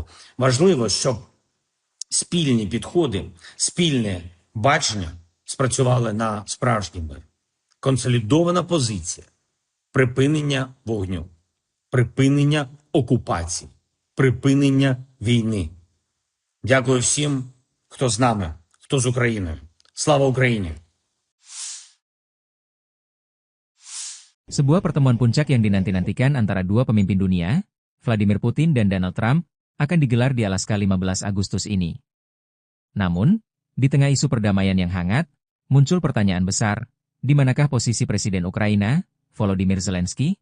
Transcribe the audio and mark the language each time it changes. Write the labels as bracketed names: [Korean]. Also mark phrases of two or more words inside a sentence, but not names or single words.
[Ukrainian] Важливо, щоб спільні підходи, спільне бачення спрацювали на справжній мир. Консолідована позиція, припинення вогню, припинення окупації, припинення війни. Дякую всім, хто з нами, хто з Україною. Слава Україні! [Indonesian] Sebuah pertemuan puncak yang dinanti-nantikan antara dua pemimpin dunia, Vladimir Putin dan Donald Trump, akan digelar di Alaska 15 Agustus ini. Namun, di tengah isu perdamaian yang hangat, muncul pertanyaan besar, di manakah posisi Presiden Ukraina, Volodymyr Zelensky?